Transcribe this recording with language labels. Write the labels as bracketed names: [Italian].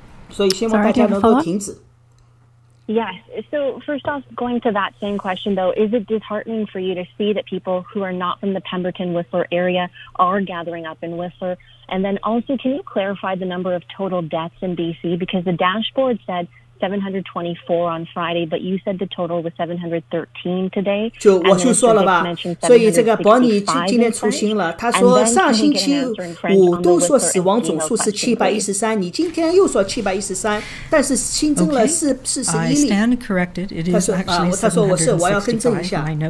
[Chinese] 所以希望大家能够停止。 [English] Yes. So first off, going to that same question, though, is it disheartening for you to see that people who are not from the Pemberton-Whistler area are gathering up in Whistler? And then also, can you clarify the number of total deaths in BC? Because the dashboard said 724 on Friday, but you said the total was 713 today. [Chinese] 我就说了吧，所以这个伯尼今天出新了，他说上星期五都说死亡总数是713，你今天又说713，但是新增了41例。他说我要更正一下。